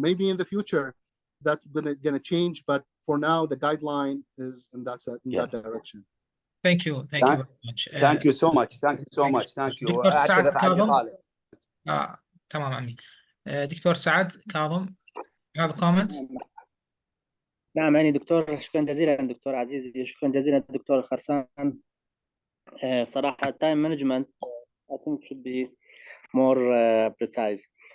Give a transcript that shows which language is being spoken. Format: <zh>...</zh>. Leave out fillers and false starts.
<en>Maybe in the future that's gonna change. But for now, the guideline is in that direction. Thank you. Thank you very much. Thank you so much. Thank you so much. Thank you.</en> <ar>دكتور سعد كاظم. تمام عمي. دكتور سعد كاظم. هذا comment. نعم يعني دكتور، شكرا جزيلا دكتور عزيزي، شكرا جزيلا دكتور الخرسان. صراحة</ar> <en>time management I think should be more precise.</en>